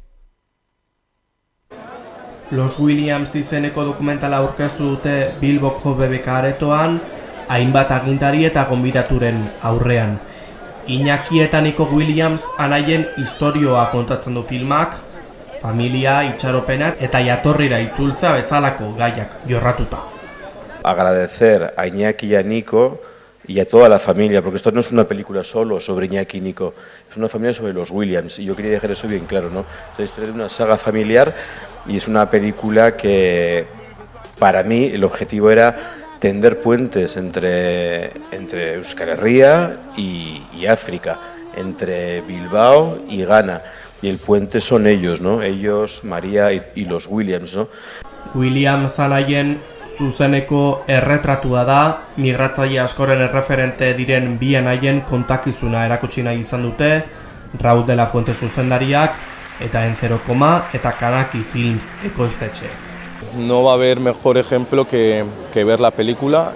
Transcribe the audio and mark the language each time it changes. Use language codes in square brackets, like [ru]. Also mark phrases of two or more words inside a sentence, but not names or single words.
[eu] Los Williams izeneko dokumentala aurkeztu dute Bilboko BBK aretoan, hainbat agintari eta gonbidaturen aurrean. Iñaki eta Nico Williams anaien istorioa kontatzen du filmak, familia, itxaropenak eta jatorrira itzultza bezalako gaiak jorratuta. [es] Agradecer a Iñaki y a Nico y a toda la familia, porque esto no es una película solo sobre Iñaki y Nico, es una familia sobre los Williams, y yo quería dejar eso bien claro, ¿no? Entonces, es una saga familiar y es una película que, para mí, el objetivo era tender puentes entre Euskal Herria y África, entre Bilbao y Ghana, y el puente son ellos, ¿no? Ellos, María y los Williams, ¿no? [eu] Williams anaien zuzeneko erretratua da, migratzaile askoren erreferente diren bi anaien kontakizuna erakutsi nahi izan dute, Raúl de la Fuente zuzendariak eta Enzero Koma eta Kanaki Films ekoiztetxeek. [es] No va a haber mejor ejemplo que ver la película.